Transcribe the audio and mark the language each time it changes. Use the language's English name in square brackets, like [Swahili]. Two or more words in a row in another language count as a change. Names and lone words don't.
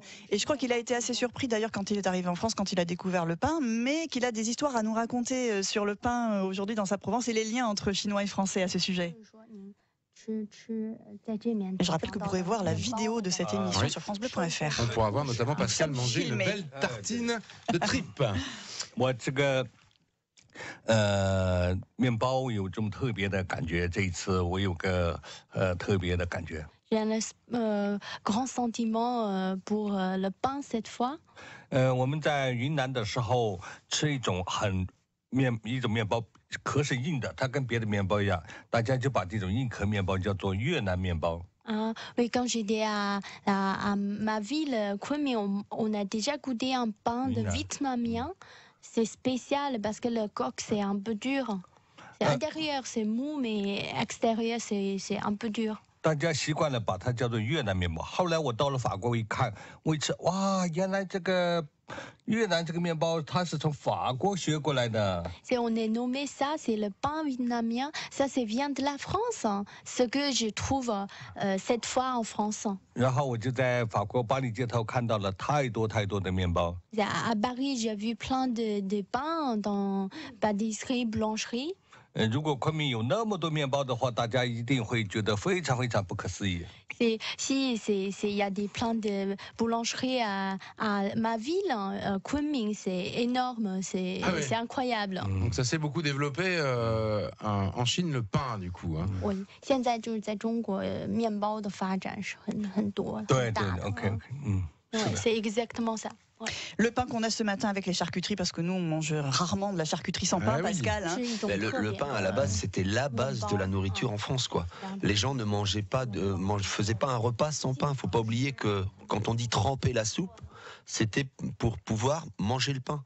[French] Et je crois qu'il a été assez surpris d'ailleurs quand il est arrivé en France, quand il a découvert le pain, mais qu'il a des histoires à nous raconter sur le pain aujourd'hui dans sa Provence et les liens entre Chinois et Français à ce sujet. Je rappelle que vous pourrez voir la vidéo de cette émission sur francebleu.fr. On pourra voir notamment Pascal manger une belle tartine de tripes. [Chinese] 我这个面包有这么特别的感觉，这一次我有个特别的感觉。 [French] J'ai un grand sentiment pour le pain cette fois. [Chinese] 我们在云南的时候吃一种面包，壳是硬的，它跟别的面包一样，大家就把这种硬壳面包叫做越南面包。 [French] Oui, quand j'étais à ma ville, Kunming, on a déjà goûté un pain de vietnamien. C'est spécial parce que le coq, c'est un peu dur. Intérieur, c'est mou, mais extérieur, c'est un peu dur. [Chinese] 大家习惯了把它叫做越南面包。后来我到了法国一看，我一吃，哇，原来这个越南这个面包它是从法国学过来的。 [French] On est nommé ça, c'est le pain vietnamien. Ça, c'est vient de la France. Hein, ce que je trouve cette fois en France. [Chinese] 然后我就在法国巴黎街头看到了太多的面包。 [French] À Paris, j'ai vu plein de pains dans pâtisserie, blancherie. [Chinese] 如果昆明有那么多面包的话，大家一定会觉得非常不可思议。 [French] Il y a des plans de boulangerie à ma ville, Kunming, c'est énorme, c'est incroyable. Donc ça s'est beaucoup développé en Chine, le pain du coup. Oui, [Chinese] 现在就是在中国面包的发展是很多。对 ，OK， [French] c'est exactement ça. Ouais. Le pain qu'on a ce matin avec les charcuteries, parce que nous on mange rarement de la charcuterie sans pain, Pascal. Hein. Le pain à la base c'était la base de la nourriture en France quoi. Les gens ne mangeaient pas, faisaient pas un repas sans pain. Faut pas oublier que quand on dit tremper la soupe, c'était pour pouvoir manger le pain.